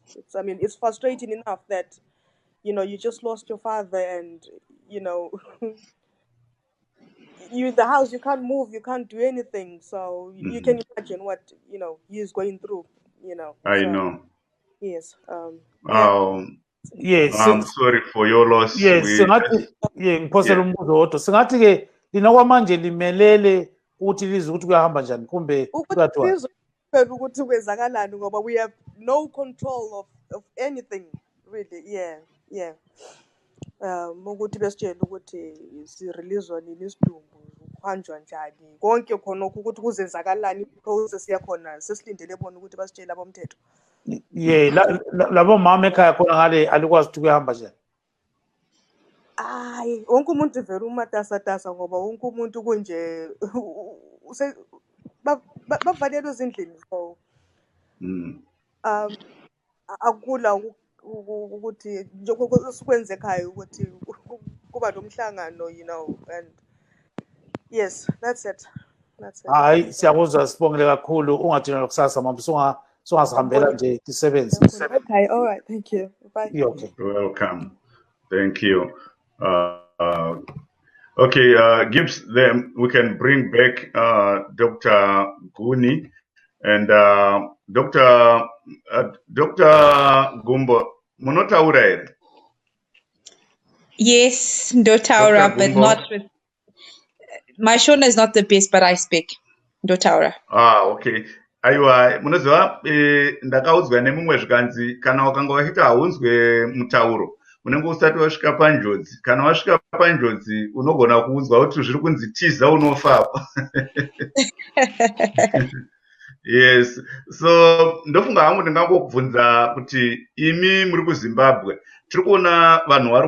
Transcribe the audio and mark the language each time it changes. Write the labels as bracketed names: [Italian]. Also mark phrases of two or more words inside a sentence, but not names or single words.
[English] It's frustrating enough that you just lost your father, and you in the house, you can't move, you can't do anything. So you can imagine what he's going through. I know. Yes. Yes. I'm sorry for your loss. Yes. [North Ndebele] Ngiphosela umbuzo wodwa. Singathi ke lina kwamanje limelele ukuthi lize ukuthi kuyahamba njani kumbe kuyathiwa. Ukuthi kwenzakalani ngoba [English] we have no control of anything really. Yeah. [North Ndebele] Ukuthi besitshela ukuthi si-release-wa nini isidumbu, kuhanjwa njani, konke khona ukuthi kuzenzakalani, process yakhona sesilindele bona ukuthi basitshele abomthetho. Yeah, labo mama ekhaya khona ngale alikwazi ukuthi kuyahamba njani. Hayi, wonke umuntu vele umatasatasa ngoba wonke umuntu kunje bavalelwe ezindlini. So akula ukuthi njengoba sikwenze ekhaya ukuthi kuba nomhlangano, [English] and yes, that's it. [North Ndebele] Hayi, siyakuzwa, sibongele kakhulu, ungathina lokusasa mama, songasihambela nje isebenzi. [English] Okay, all right, thank you. Bye. Yeah, okay. Welcome. Thank you. Okay, Gibbs, then we can bring back Dr. Guni and Dr. [Shona] Gumbo. Munotaura here? Yes, ndotaura, [English] but not with. My Shona is not the best, but I speak ndotaura. Okay. [Shona] Aiwa, munoziva ndakaudzwa nemumwe zvikanzi kana wakanga wachita haunzwe mutauro unenge usati wasvika panjodzi, kana wasvika panjodzi unogona kuudzwa kuti zviri kunzi tiza unofa. Yes, so ndofunga hangu ndingangokubvunza kuti imi muri kuZimbabwe tiri kuona vanhu vari